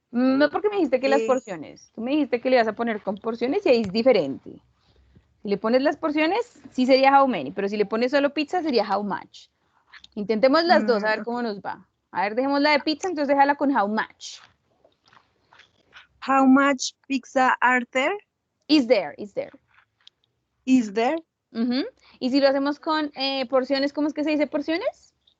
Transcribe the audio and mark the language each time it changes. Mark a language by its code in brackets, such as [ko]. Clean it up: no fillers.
[es] No, porque me dijiste que las Eh. porciones. Tú me dijiste que le vas a poner con porciones y ahí es diferente. Si le pones las porciones, sí sería how many, pero si le pones solo pizza, sería how much. Intentemos las dos, a ver cómo nos va. A ver, dejemos la de pizza, entonces déjala con how much. [en] How much pizza are there? Is there. Is there? [es] Y si lo hacemos con porciones, ¿cómo es que se dice porciones?